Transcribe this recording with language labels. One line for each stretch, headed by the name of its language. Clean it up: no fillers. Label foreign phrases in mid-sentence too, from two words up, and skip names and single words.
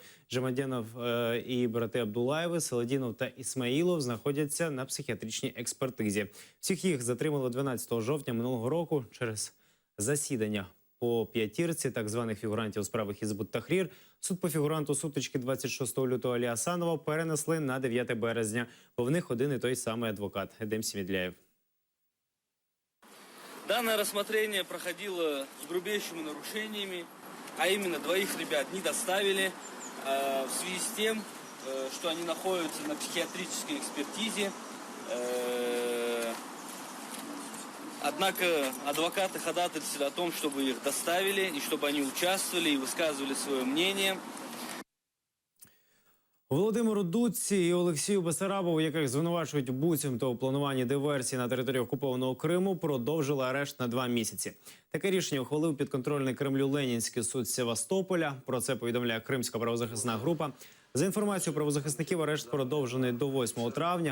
Ukrainian: Джамадєнов і брати Абдулаєви, Салєдінов та Ісмаїлов знаходяться на психіатричній експертизі. Всіх їх затримали 12 жовтня минулого року через засідання по 5 так званих фігурантів справи Хізбут Тахрір. Суд по фігуранту сутички 26 лютого Алі Асанова перенесли на 9 березня, бо в них один і той самий адвокат Едем Сімідляєв.
Russian: Данное рассмотрение проходило с грубейшими нарушениями, а именно 2 ребят не доставили в связи с тем, что они находятся на психиатрической экспертизе. Однако адвокаты ходатайствовали о том, чтобы их доставили и чтобы они участвовали и высказывали свое мнение.
Ukrainian: Володимиру Дудці і Олексію Бесарабову, яких звинувачують буцімто у плануванні диверсії на території окупованого Криму, продовжили арешт на 2 місяці. Таке рішення ухвалив підконтрольний Кремлю Ленінський суд Севастополя. Про це повідомляє Кримська правозахисна група. За інформацією правозахисників, арешт продовжений до 8 травня.